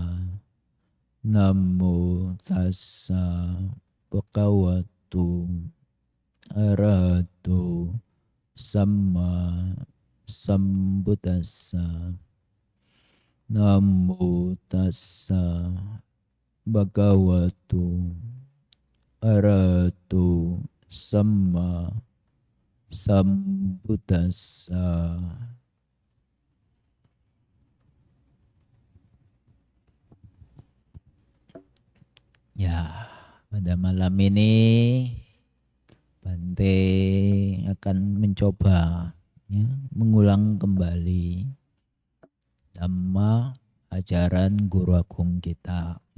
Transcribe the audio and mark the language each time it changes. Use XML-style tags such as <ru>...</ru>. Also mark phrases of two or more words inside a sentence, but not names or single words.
<pi>Namo tassa bhagavato arahato samma sambuddhassa. Namo tassa bhagavato arahato samma sambuddhassa.</pi> <id>Ya, pada malam ini Bante akan mencoba mengulang kembali dhamma ajaran Guru Agung kita.</id>